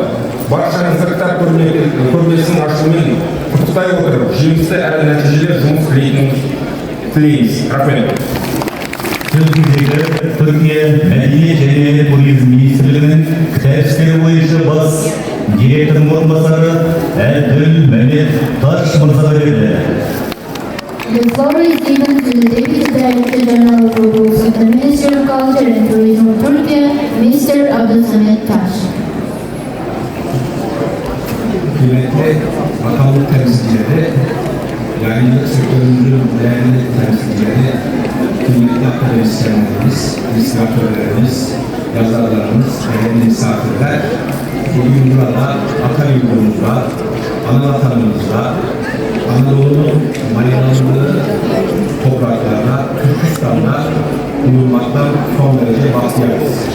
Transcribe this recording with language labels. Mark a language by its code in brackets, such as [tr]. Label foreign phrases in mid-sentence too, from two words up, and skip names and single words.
[kk] Баршаңызды кітап көрмесінің ашылуымен құттықтай отырып, жемісті әрі нәтижелі жұмыс тілейміз. Рахмет. Түркия Мәдениет және туризм министрлігінің кітап істері бойынша бас директорының орынбасары Әбділ Мәмет Таш мырзаға берілді. [en] The floor is given to the Deputy Director General of the Ministry of Culture and Tourism of Turkey, Mr. Abdülsamet Taş. [tr] Kıymetli bakanlık temsilcileri, yayıncılık sektörünün değerli temsilcileri, kıymetli akademisyenlerimiz, illüstratörlerimiz, yazarlarımız, değerli misafirler, bugün burada Atayurdu'muzda, Anavatanımızda, Anadolu'nun mayalandığı topraklarda, Türkistan'da bulunmaktan son derece bahtiyarız.